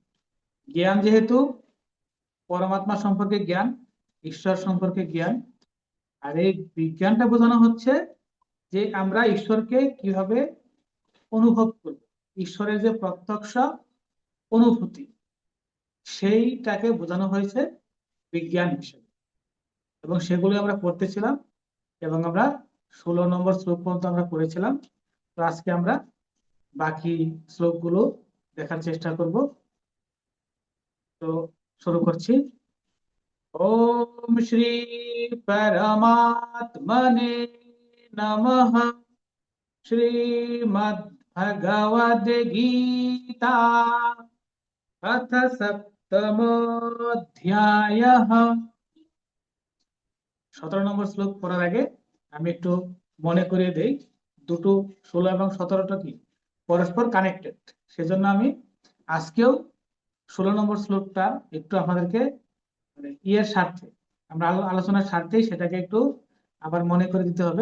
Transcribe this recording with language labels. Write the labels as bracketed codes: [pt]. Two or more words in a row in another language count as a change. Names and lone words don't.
[bn] জ্ঞান যেহেতু পরমাত্মা সম্পর্কে জ্ঞান, ঈশ্বর সম্পর্কে জ্ঞান, আর এই বিজ্ঞানটা বোঝানো হচ্ছে যে আমরা ঈশ্বরকে কিভাবে অনুভব করব, ঈশ্বরের যে প্রত্যক্ষ অনুভূতি, সেইটাকে বোঝানো হয়েছে বিজ্ঞান হিসেবে। এবং সেগুলো আমরা পড়তেছিলাম, এবং আমরা 16 নম্বর শ্লোক পর্যন্ত আমরা পড়েছিলাম। তো আজকে আমরা বাকি শ্লোকগুলো দেখার চেষ্টা করব। তো শুরু করছি। [sa] ओम श्री परमात्मने नमः। श्रीमद् भगवद गीता अथ सप्तमोऽध्यायः। [bn] 17 নম্বর শ্লোক পড়ার আগে আমি একটু মনে করিয়ে দেই, দুটো 16 এবং 17টা কি পরস্পর কানেক্টেড। সেজন্য আমি আজকেও 16 নম্বর শ্লোকটা একটু আপনাদেরকে মানে ইয়ের স্বার্থে, আমরা আলোচনার স্বার্থেই সেটাকে একটু আবার মনে করে দিতে হবে।